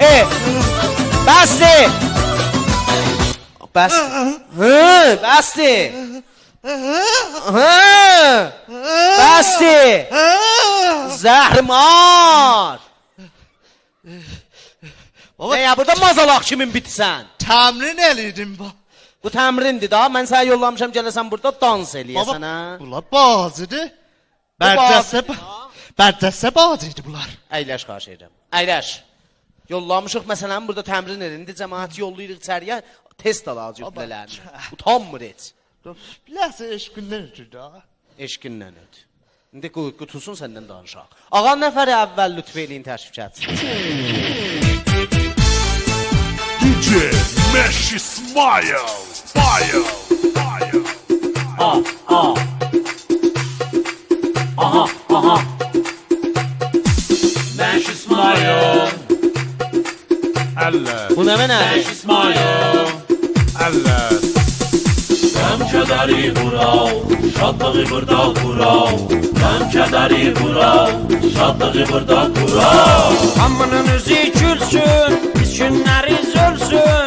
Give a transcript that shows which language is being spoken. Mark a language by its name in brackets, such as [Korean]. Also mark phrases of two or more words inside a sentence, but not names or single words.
[Persian] بسته بسته بسته بسته زهر مار [Azerbaijani] Ne ya burada mazalaq kimin bitsən? Təmrin eləyirdim ba. Bu təmrindir da. Mən sənə yollamışam gələsən burada dans eləyəsən ha. Bunlar bazıdır. Bərdəsə bazıdır bunlar. Əyləş xahiş edirəm. Əyləş. Yollamışıq məsələn burada təmrin edin. İndi cəmaət yollayırıq içəriyə test alacaq belələrini. Utanmır heç. Biləsə eşqindən ötür da. Eşqindən ötür. İndi qutusun səndən danışaq. Ağa nəfəri əvvəl lütf eləyin təşrif etsin. DJ Mesh Smile. Smile. Smile. Aha. Mesh Smile. Allah. Bu nə mənədir? Mesh Smile. Allah. Qəm kədəri vurav, şadlığı burada qurav. Qəm kədəri vurav, şadlığı burada qurav. Hamının üzü gülsün, biz günləriz ölsün.